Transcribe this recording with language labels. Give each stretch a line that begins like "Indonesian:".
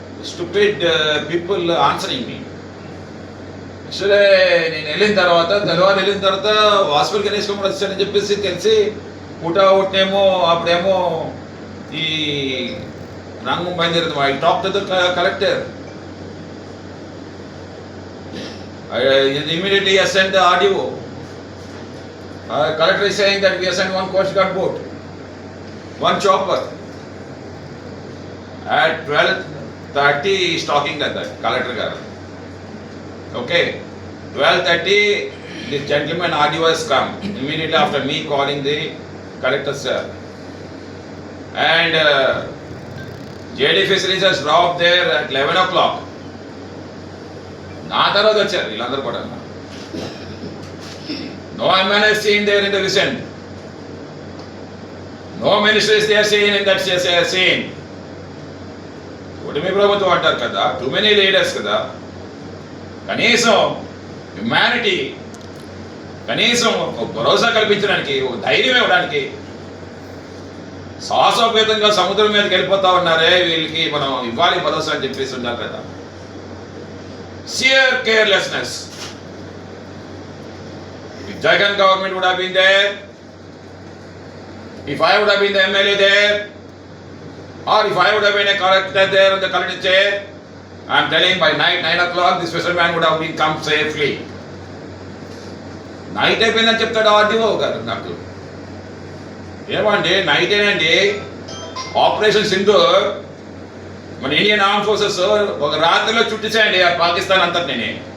English: Stupid people answering me.
Telugu: సరే నేను వెళ్ళిన తర్వాత హాస్పిటల్కి వేసుకోమని వచ్చానని చెప్పేసి తెలిసి ఒకటేమో అప్పుడేమో ఈ రంగం బయలుదేరింది.
English: I talk to the collector. Immediately I sent the RDO. Collector is saying that we have sent 1 Coast Guard boat, 1 chopper. At 12:30 he is talking like that, Collector garu. Okay, 12:30 the gentleman RDO has come immediately after me calling the Collector sir. And JD Fisheries has dropped there at 11 o'clock.
Telugu: నా తర్వాత వచ్చారు వీళ్ళందరూ కూడా.
English: No man is seen there in the recent. No minister is there seen in that scene.
Telugu: మీ ప్రభుత్వం అంటారు కదా,
English: too many leaders
Telugu: కదా. కనీసం హ్యుమానిటీ, కనీసం ఒక భరోసా కల్పించడానికి, ఒక ధైర్యం ఇవ్వడానికి సాహసోపేతంగా సముద్రం మీదకి వెళ్ళిపోతా ఉన్నారే, వీళ్ళకి మనం ఇవ్వాలి భరోసా అని చెప్పేసి ఉండాలి కదా.
English: Sheer carelessness. If Jagan government would have been there, if I would have been the MLA there, or if I would have been a collector there on the collector chair, I am telling by night 9 o'clock this fisherman would have been come safely.
Telugu: Night అయిపోయిందని చెప్తాడు RDO గారు నాకు. ఏమండి night ఏనండి, operation Sindoor మన Indian arm forces ఒక రాత్రిలో చుట్టేసాయండి ఆ పాకిస్తాన్ అంతటిని.